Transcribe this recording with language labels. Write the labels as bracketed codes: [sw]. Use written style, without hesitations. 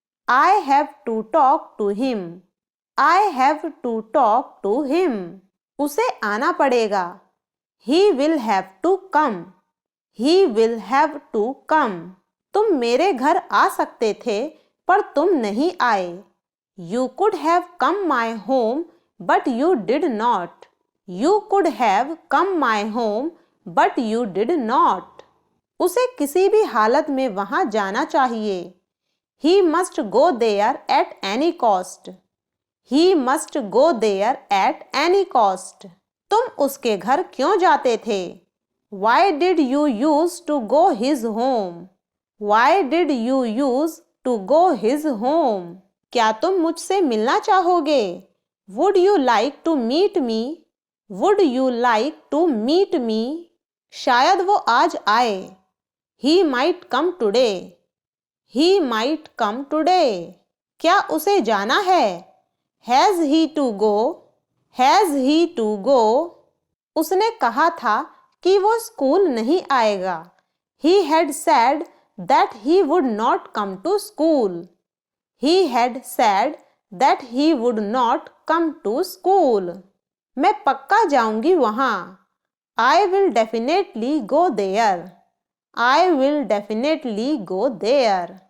[en] I have to talk to him. I have to talk to him. [hi] उसे आना पड़ेगा। [en] He will have to come. He will have to come. [hi] तुम मेरे घर आ सकते थे पर तुम नहीं आए। [en] You could have come my home, but you did not. You could have come my home, but you did not. [hi] उसे किसी भी हालत में वहां जाना चाहिए। [en] He must go there at any cost. He must go there at any cost. [hi] तुम उसके घर क्यों जाते थे? [en] Why did you use to go his home? Why did you use to go his home? [hi] क्या तुम मुझसे मिलना चाहोगे? [en] Would you like to meet me? Would you like to meet me? [hi] शायद वो आज आए। [en] He might come today. He might come today. [hi] क्या उसे जाना है? [en] Has he to go? Has he to go? [hi] उसने कहा था कि वो स्कूल नहीं आएगा। [en] He had said that he would not come to school. He had said that he would not come to school. [hi] मैं पक्का जाऊंगी वहां। [en] I will definitely go there. I will definitely go there.